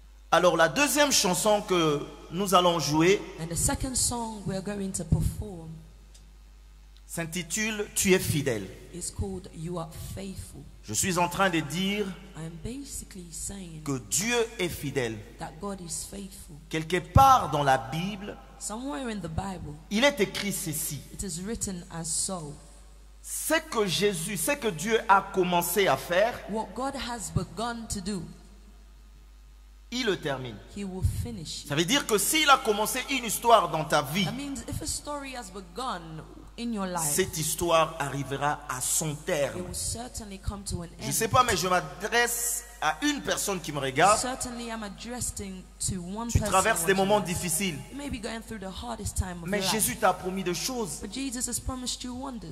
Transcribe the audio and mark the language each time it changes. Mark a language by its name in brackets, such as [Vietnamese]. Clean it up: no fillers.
[French] Alors la deuxième chanson que nous allons jouer [English] And the second song we are going to perform [French] s'intitule Tu es fidèle. [English] is called You Are Faithful. [French] Je suis en train de dire [English] I am basically saying [French] que Dieu est fidèle. [English] that God is faithful. [French] Quelque part dans la Bible, [English] Somewhere in the Bible, [French] il est écrit ceci. [English] it is written as so. [French] Ce que Dieu a commencé à faire, [English] What God has begun to do, [French] il le termine. [English] He will finish. [French] Ça veut dire que s'il a commencé une histoire dans ta vie, [English] That means if a story has begun in your life, [French] cette histoire arrivera à son [English] it [French] terme. [English] will certainly come to an [French] Je ne [English] end. [French] sais pas, mais je m'adresse à une personne qui me regarde. [English] Certainly, I'm addressing to one [French] Tu [English] person. [French] traverses des [English] watching [French] moments [English] us. [French] difficiles, [English] You may be going through the hardest time of [French] mais [English] your life. [French] Jésus t'a promis de choses. [English] But Jesus has promised you wonders.